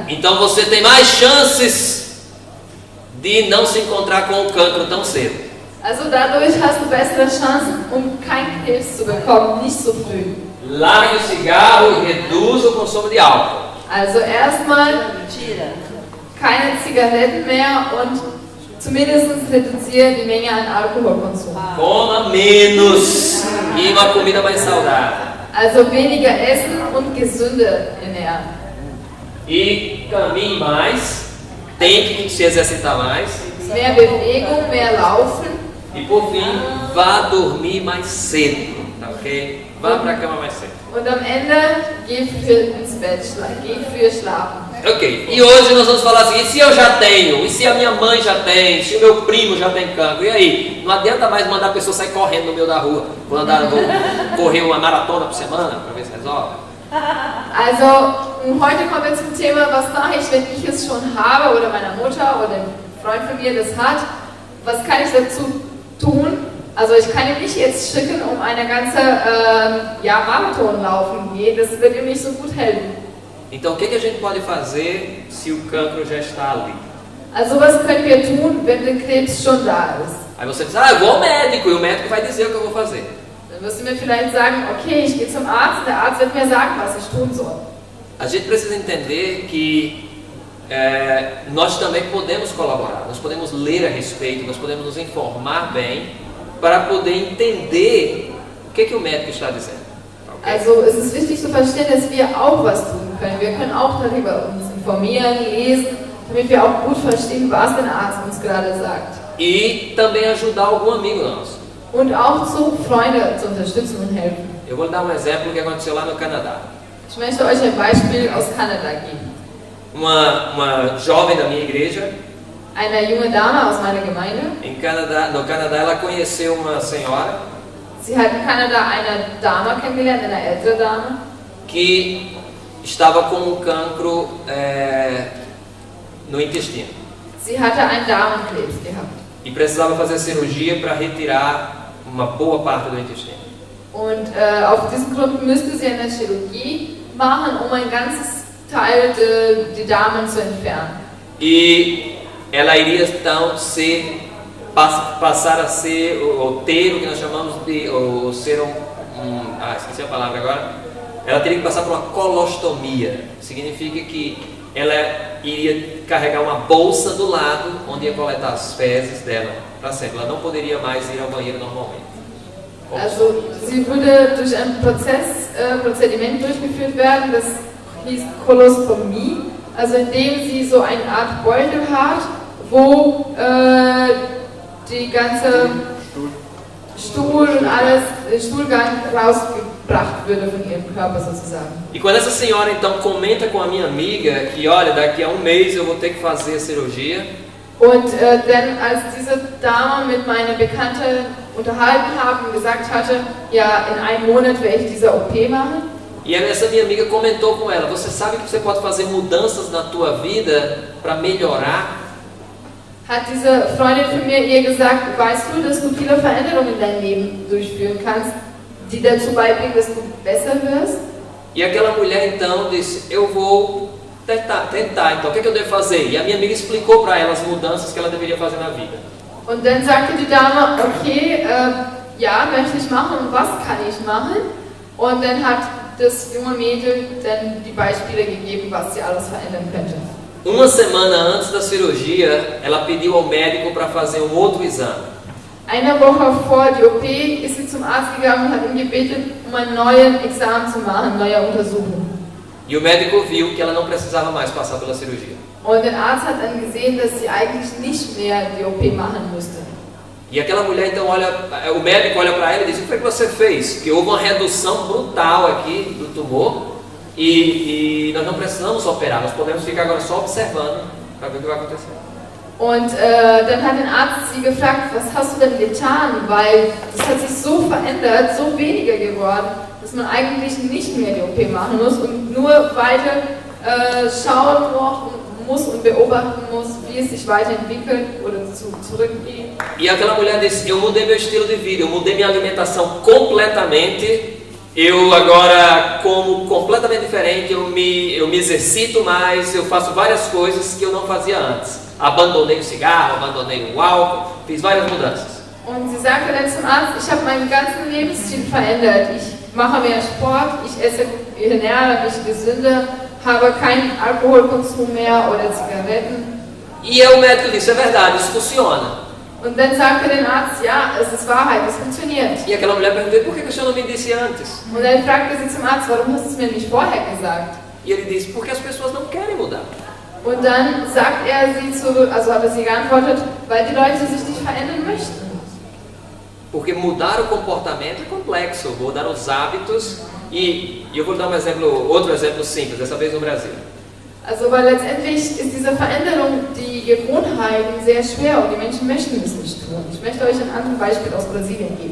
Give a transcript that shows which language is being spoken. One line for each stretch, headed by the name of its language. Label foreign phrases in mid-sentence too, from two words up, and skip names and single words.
Portuguese: Então você tem mais chances de não se encontrar com o cancro tão cedo.
German: Also dadurch hast du bessere Chancen, keinen Krebs zu bekommen, nicht so früh.
Portuguese: largue o cigarro e reduza o consumo de álcool.
German: Also erstmal keine Zigaretten mehr und zumindest reduziere die Menge an Alkoholkonsum.
Portuguese: Coma menos e uma comida mais saudável.
German: Also weniger essen und gesünder ernähren.
Portuguese: E caminhe mais, tem que se exercitar mais.
German: Mehr Bewegung, mehr Laufen.
Portuguese: E por fim, vá dormir mais cedo, tá ok? Vá para a cama mais cedo.
German: Und am Ende geh früher ins Bett, geh früher schlafen.
Portuguese: Ok, e hoje nós vamos falar assim, e se eu já tenho? E se a minha mãe já tem? Se o meu primo já tem cancro? E aí? Não adianta mais mandar a pessoa sair correndo no meio da rua. Vou correr uma maratona por semana para ver se resolve.
German: Also, heute kommen wir zum Thema, was mache ich, wenn ich es schon habe oder meine Mutter oder ein Freund von mir das hat? Was kann ich dazu tun? Also ich kann ihm nicht jetzt schicken, um eine ganze Marathon laufen gehen, das wird ihm nicht so gut helfen.
Portuguese: Então o que a gente pode fazer se o cancro já está ali?
German: Also was können wir tun, wenn der Krebs schon da ist?
Portuguese: Aí você diz, eu vou ao médico e o médico vai dizer o que eu vou fazer.
German: Dann wirst du mir vielleicht sagen, okay, ich gehe zum Arzt, der Arzt wird mir sagen, was ich tun soll.
Portuguese: A gente precisa entender que nós também podemos colaborar, nós podemos ler a respeito, nós podemos nos informar bem para poder entender o que o médico está dizendo. Okay?
German: Also es ist wichtig zu verstehen, dass wir auch was tun können. Wir können auch darüber uns informieren, lesen, damit wir auch gut verstehen, was der Arzt uns gerade sagt.
Portuguese: E também ajudar algum amigo nosso.
German: Und auch Freunde zu unterstützen und helfen.
Portuguese: Eu vou dar um exemplo que aconteceu lá no Canadá.
German: Ich möchte euch ein Beispiel aus Kanada geben.
Portuguese: Uma jovem da minha igreja,
German: eine junge Dame aus meiner Gemeinde,
Portuguese: no Canadá ela conheceu uma senhora,
German: sie hat in Kanada eine Dame kennengelernt, eine ältere Dame,
Portuguese: que estava com um cancro no intestino.
German: Sie hatte einen Darmkrebs gehabt.
Portuguese: E precisava fazer cirurgia para retirar uma boa parte do intestino.
German: Und auf diesen Grund müsste sie eine Chirurgie machen, um ein ganzes Teil de Darm zu entfernen.
Portuguese: E ela iria então passar a ser ou ter o que nós chamamos de ou ser esqueci a palavra agora. Ela teria que passar por uma colostomia. Significa que ela iria carregar uma bolsa do lado onde ia coletar as fezes dela para sempre. Ela não poderia mais ir ao banheiro normalmente.
German: Also sie würde durch ein Prozediment durchgeführt werden, das hieß Kolostomie, also indem sie so eine Art Beutel hat, wo die ganze Stuhl und alles, Stuhlgang rausgebracht würde von ihrem Körper sozusagen.
Portuguese: E quando essa senhora então comenta com a minha amiga que olha, daqui a mês eu vou ter que fazer a cirurgia.
German: Und dann als diese Dame mit meiner Bekannte unterhalten haben und gesagt hatte, ja, in einem Monat werde ich diese OP machen.
Portuguese: E essa minha amiga comentou com ela, você sabe que você pode fazer mudanças na tua vida para melhorar?
German: Hat diese Freundin von mir ihr gesagt, weißt du, dass du viele Veränderungen in deinem Leben durchführen kannst, die dazu beibringen, dass du besser wirst?
Portuguese: E aquela mulher então disse, eu vou tentar, então o que eu devo fazer? E a minha amiga explicou para ela as mudanças que ela deveria fazer na vida.
German: Und dann sagte die Dame, okay, ja, möchte ich machen und was kann ich machen? Und dann hat das junge Mädel dann die Beispiele gegeben, was sie alles verändern könnte.
Portuguese: Uma semana antes da cirurgia, ela pediu ao médico para fazer um outro exame.
German: Eine Woche vor die OP ist sie zum Arzt gegangen und hat ihn gebeten, ein neues Examen zu machen, neue Untersuchung.
Portuguese: E o médico viu que ela não precisava mais passar pela cirurgia.
German: Und der Arzt hat dann gesehen, dass sie eigentlich nicht mehr die OP machen musste.
Portuguese: E aquela mulher então olha, o médico olha para ela e diz, o que você fez? Que houve uma redução brutal aqui do tumor e nós não precisamos operar, nós podemos ficar agora só observando para ver o que vai acontecer.
German: Und dann hat der Arzt sie gefragt, was hast du denn getan? Weil das hat sich so verändert, so weniger geworden, dass man eigentlich nicht mehr die OP machen muss und nur weiter schauen muss und beobachten muss, wie es sich weiterentwickelt oder zurückgeht.
Portuguese: E aquela mulher disse, eu mudei meu estilo de vida, eu mudei minha alimentação completamente, eu agora como completamente diferente, eu me exercito mais, eu faço várias coisas que eu não fazia antes. Abandonei o cigarro, abandonei o álcool, fiz várias mudanças.
German: Und sie sagte dann zum Arzt, ich habe meinen ganzen Lebensstil verändert. Ich mache mehr Sport, ich ernähre mich gesünder, habe keinen Alkoholkonsum mehr oder Zigaretten.
Portuguese: E o médico disse, é verdade, isso funciona.
German: Und dann sagte der Arzt, ja, es ist Wahrheit, es funktioniert.
Portuguese: E aquela mulher perguntou, por que o senhor não me disse antes?
German: Und dann fragte sie zum Arzt, warum hast du es mir nicht vorher gesagt?
Portuguese: E ele disse, porque as pessoas não querem mudar.
German: Und dann sagt er hat er sie geantwortet, weil die Leute sich nicht verändern möchten.
Portuguese: Porque mudar o comportamento é complexo, mudar os hábitos. E eu vou dar outro exemplo simples, dessa vez no Brasil.
German: Also, weil letztendlich ist diese Veränderung, die Gewohnheiten sehr schwer und die Menschen möchten es nicht tun. Ich möchte euch ein anderes Beispiel aus Brasilien geben.